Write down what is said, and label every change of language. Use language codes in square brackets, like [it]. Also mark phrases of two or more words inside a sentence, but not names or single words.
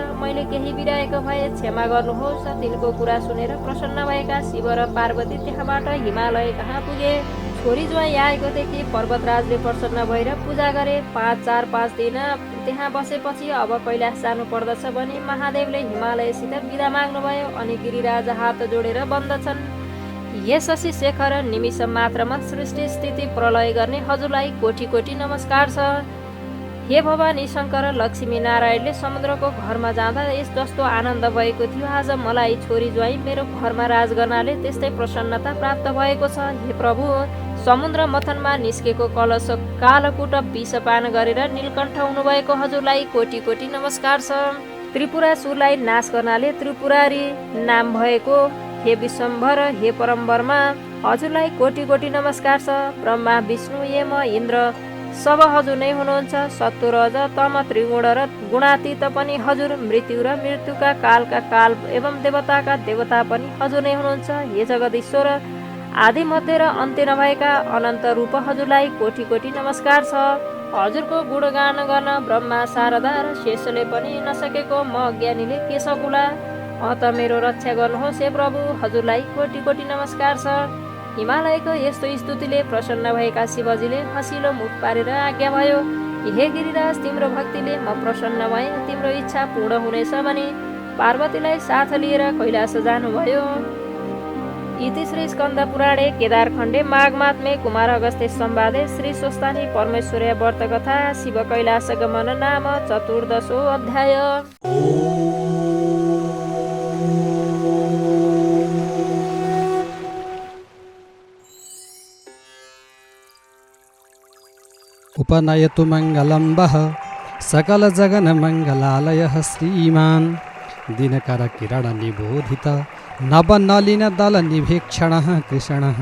[ne] मैले केही बिराएको भए क्षमा गर्नुहोस्। तिनको कुरा सुनेर प्रसन्न भएका शिव र पार्वती त्यहाँबाट हिमालय कहाँ पुगे। छोरी ज्वाइँ आएको देखि पर्वतराजले प्रसन्न भएर पूजा गरे। 4-5 दिन त्यहाँ बसेपछि अब कैलाश जानु पर्दछ भनी महादेवले हिमालयसित बिदा माग्नुभयो। अनि गिरिराज हात जोडेर बन्दछन्, हे शशि शेखर, निमिष मात्रमा सृष्टि स्थिति प्रलय गर्ने हजुरलाई कोटी कोटी नमस्कार छ। हे भवानी शङ्कर, लक्ष्मी नारायणले समुद्रको घरमा जाँदा यस जस्तो आनन्द भएको थियो, आज मलाई छोरी ज्वाइँ मेरो घरमा राज गर्नाले त्यस्तै प्रसन्नता प्राप्त भएको छ। हे प्रभु, समुद्र मथनमा निस्केको कलश कालकुट विषपान गरेर नीलकण्ठ हुनुभएको हजुरलाई कोटी कोटी नमस्कार छ। त्रिपुरासुरलाई नाश गर्नाले त्रिपुरारी नाम भएको हे विश्वम्भर, हे परम्बरमा, हजुरलाई कोटी कोटी नमस्कार छ। ब्रह्मा, विष्णु, यम, इन्द्र सब हजुर नै हुनुहुन्छ। सत्व, रज, तम, त्रिगुण र गुणातीत पनि हजुर, मृत्यु र मृत्युका कालका काल एवं देवताका देवता पनि हजुर नै हुनुहुन्छ। हे जगदीश्वर, आदि मध्य र अन्त्य नभएका अनन्त रूप हजुरलाई कोटी कोटी नमस्कार छ। हजुरको गुणगान गर्न ब्रह्मा, शारदा र शेषले पनि नसकेको म अज्ञानीले के सकुला? अत मेरो रक्षा गर्नुहोस् हे प्रभु, हजुरलाई कोटी कोटी नमस्कार छ। हिमालयको यस्तो स्तुतिले प्रसन्न भएका शिवजीले हँसिलो मुख पारेर आज्ञा भयो, हे गिरिराज, तिम्रो भक्तिले म प्रसन्न भएँ, तिम्रो इच्छा पूर्ण हुनेछ भनी पार्वतीलाई साथ लिएर कैलाश जानुभयो। [sa] इति श्री स्कन्द पुराणे केदारखण्डे माघमात्मे कुमार अगस्त्य संवादे श्री स्वस्थानी परमेश्वर्या व्रत कथा शिव कैलाश गमन नाम 14 अध्याय। उपनयतु मङ्गलं वः सकलजगन्मङ्गलालयः श्रीमान् दिनकरकिरणनिबोधित नवनलिनदलनिभीक्षणः कृष्णः।